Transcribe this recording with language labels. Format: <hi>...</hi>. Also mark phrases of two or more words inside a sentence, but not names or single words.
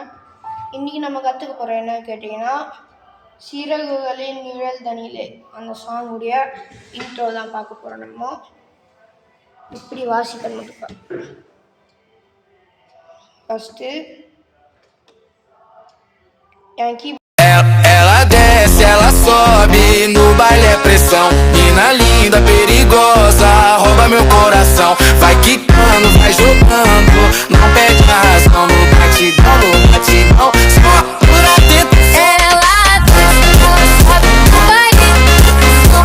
<ta>இன்றைக்கி நம்ம கற்றுக்க போகிறோம் என்ன கேட்டிங்கன்னா, சிறகுகளின் நிழல் தனியிலே அந்த சாங்குடைய இன்ட்ரோ தான் பார்க்க போகிறோம். நம்ம இப்படி வாசிக்கணும் மட்டும். ஃபஸ்ட்டு என்</ta> <pt>Ela desce, ela sobe, no baile é pressão. Mina linda, perigosa, rouba meu coração. Vai quicando, vai jogando, não perde a razão. No batidão, só por atento. Ela desce, ela sobe, no baile é pressão.</pt>